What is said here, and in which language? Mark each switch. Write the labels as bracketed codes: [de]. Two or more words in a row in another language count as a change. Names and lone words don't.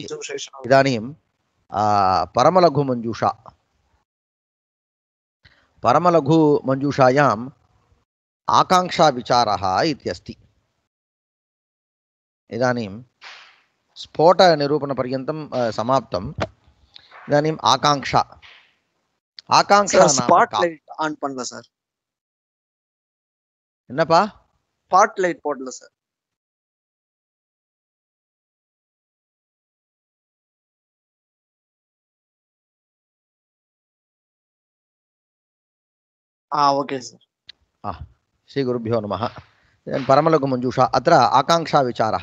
[sa] इदानीं परमलघु मञ्जूषा, परमलघु मञ्जूषायाम् आकांक्षा विचारः इत्यस्ति। इदानीं स्फोट निरूपणपर्यन्तं समाप्तम्। इदानीम् आकांक्षा, आकांक्षा नाम [ta] स्पाट्लाइट ஆன் பண்ணல சார். என்னப்பா? ஸ்பாட்லைட் போடல சார். [en] OK sir. [sa] श्री गुरुभ्यो नमः. परमलघु मंजूषा अत्र आकांक्षा विचारः।